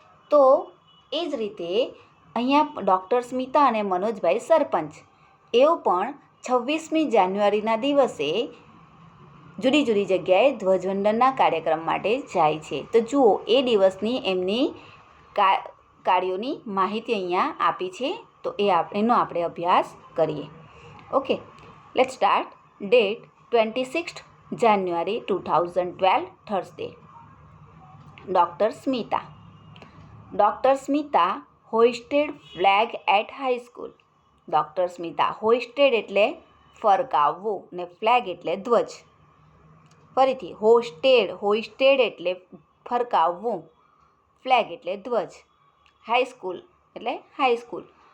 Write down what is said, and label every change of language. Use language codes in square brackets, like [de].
[gu] તો એ જ રીતે અહીંયા ડૉક્ટર સ્મિતા અને મનોજભાઈ સરપંચ, એઓ પણ 26મી જાન્યુઆરીના દિવસે જુદી જુદી જગ્યાએ ધ્વજવંદનના કાર્યક્રમ માટે જાય છે. તો જુઓ, એ દિવસની એમની કાર્યોની માહિતી અહીંયા આપી છે, તો એનો આપણે અભ્યાસ કરીએ. [en] Okay, let's start. Date 26th January 2012, Thursday. Dr. Smita. Dr. Smita hoisted flag at high school. Dr. [gu] Smita hoisted એટલે ફરકાવવું ને ફ્લેગ એટલે ધ્વજ. ફરીથી, હોઇસ્ટેડ એટલે ફરકાવવું, ફ્લેગ એટલે ધ્વજ, હાઈસ્કૂલ એટલે હાઈસ્કૂલ.